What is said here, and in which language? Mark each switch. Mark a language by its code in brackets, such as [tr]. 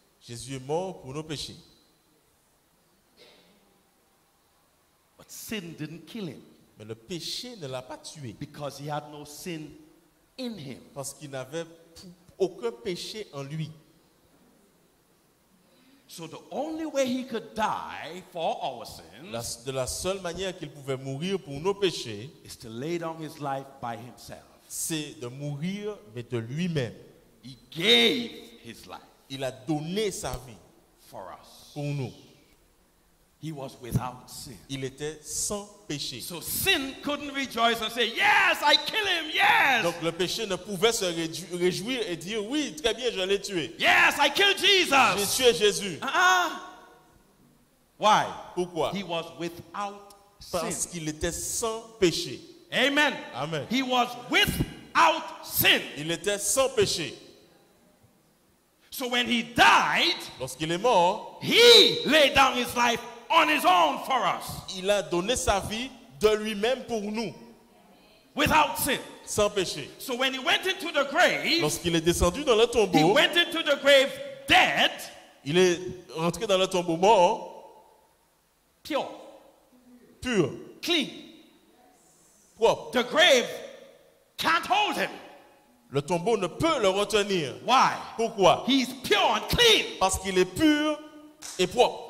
[fr] Jésus est mort pour nos péchés. [en] But sin didn't kill him [fr] Mais le péché ne l'a pas tué. [en] because he had no sin in him. [fr] Parce qu'il n'avait aucun péché en lui. [en] So the only way he could die for our sins [fr] De la seule manière qu'il pouvait mourir pour nos péchés, [en] is to lay down his life by himself. [fr] c'est de mourir, mais de lui-même. [en] He gave his life [fr] Il a donné sa vie [en] for us. [fr] pour nous. [en] He was without sin. [fr] Il était sans péché. [en] So sin couldn't rejoice and say, yes, I kill him, yes. [fr] Donc le péché ne pouvait se réjouir et dire, oui, très bien, je l'ai tué. [en] Yes, I killed [fr] J'ai [en] Jesus. [fr] tué Jésus. [en] Why? [fr] Pourquoi? [en] He was without [fr] Parce [en] sin. [fr] qu'il était sans péché. [en] Amen. [fr] Amen. [en] He was without without sin. [fr] Il était sans péché. [en] So when he died, [fr] Lorsqu'il est mort, [en] he laid down his life on his own for us, [fr] il a donné sa vie de lui-même pour nous, [en] without sin. [fr] sans péché. [en] So when he went into the grave, [fr] Lorsqu'il est descendu dans le [en] he [fr] tombeau, [en] went into the grave dead, [fr] il est rentré dans le tombeau mort, [en] pure, [fr] pur, [en] clean. [fr] propre. [en] The grave can't hold him. [fr] Le tombeau ne peut le retenir. [en] Why? [fr] Pourquoi? [en] He's pure and clean. [fr] Parce qu'il est pur et propre.